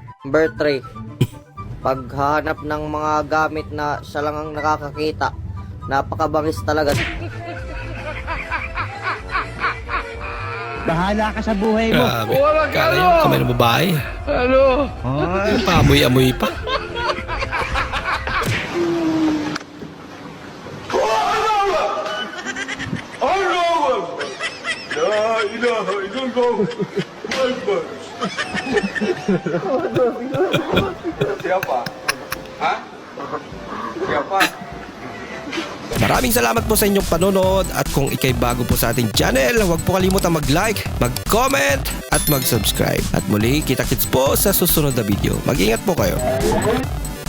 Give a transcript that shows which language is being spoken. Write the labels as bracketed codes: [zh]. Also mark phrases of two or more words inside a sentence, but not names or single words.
[tl] Number 3, paghahanap ng mga gamit na siya lang ang nakakakita, napakabangis talaga. Bahala ka sa buhay mo. Grabe. Kala yung kamay ng babae. Ano? Ay, paamoy-amoy pa. Siapa? Ha? Siapa? Maraming salamat po sa inyong panonood at kung ikay bago po sa ating channel, huwag po kalimutan mag-like, mag-comment at mag-subscribe. At muli, kita-kits po sa susunod na video. Mag-ingat po kayo.